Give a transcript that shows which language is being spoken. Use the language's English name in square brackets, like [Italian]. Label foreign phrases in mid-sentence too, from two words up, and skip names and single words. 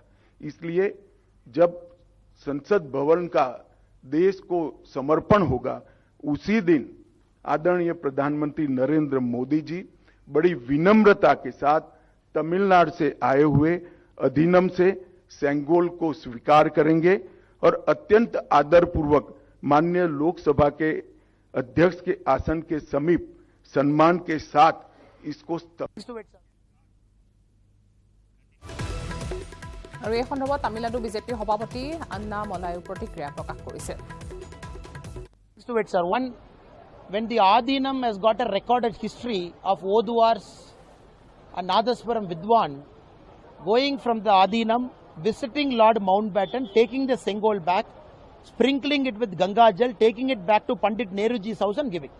[Hindi] इसलिए जब संसद भवन का देश को समर्पण होगा, उसी दिन आदरणीय प्रधानमंत्री नरेंद्र मोदी जी बड़ी विनम्रता के साथ तमिलनाडु से आए हुए अधिनियम से सेंगोल को स्वीकार करेंगे और अत्यंत आदरपूर्वक माननीय लोकसभा के अध्यक्ष के आसन के समीप सम्मान के साथ इसको [Assamese] আৰু এই সন্দৰ্ভত তামিলনাডু বিজেপিৰ সভাপতি আন্না মলায়ু প্ৰতিক্ৰিয়া প্ৰকাশ কৰিছে। [English] Sir, one, when the Adinam has got a recorded history of Oduars and Nadaswaram Vidwan going from the Adinam, visiting Lord Mountbatten, taking the Sengol back, sprinkling it with Ganga Jal, taking it back to Pandit Nehruji's house and giving.